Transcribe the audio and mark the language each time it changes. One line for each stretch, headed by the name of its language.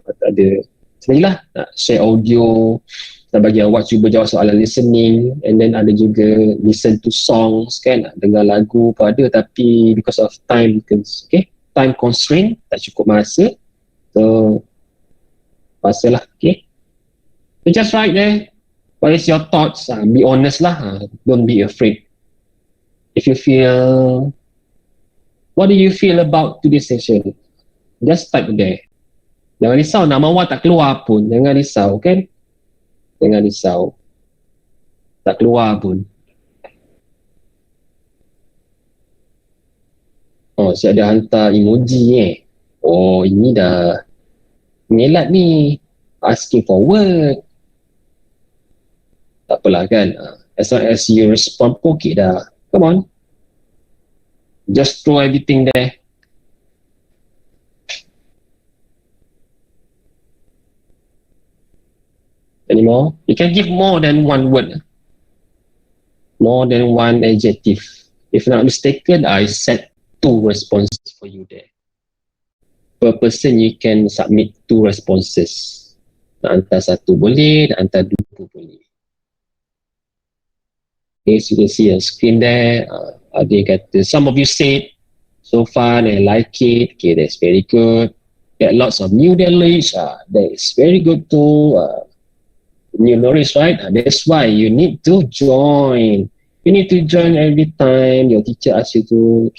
Malay: Ada sebenarnya nak share audio, nak bagi awak cuba jawab soalan listening, and then ada juga
English: listen to songs
Malay: kan, dengar lagu pun ada, tapi
English: because of time constraint,
Malay: tak cukup masa, so pasalah.
English: Okay, so just write there what is your thoughts. Be honest lah, don't be afraid. If you feel, what do you feel about today's session, just type there.
Malay: Jangan risau, nama awak tak keluar pun, jangan risau kan. Jangan risau, tak keluar pun. Oh, saya ada hantar emoji Oh, ini dah mengelat ni,
English: asking for word.
Malay: Tak apalah kan,
English: as long as you respond pun okay dah. Come on, just throw everything there. Anymore? You can give more than one word, more than one adjective. If not mistaken, I set 2 responses for you there. Per person you can submit 2 responses.
Malay: Nak hantar 1 boleh, nak hantar 2 boleh.
English: Okay, so you can see a screen there.
Malay: Ada yang kata,
English: some of you said so fun and like it. Okay, that's very good. Get lots of new knowledge. That is very good too. New knowledge, right? That's why you need to join. You need to join every time your teacher asks you to.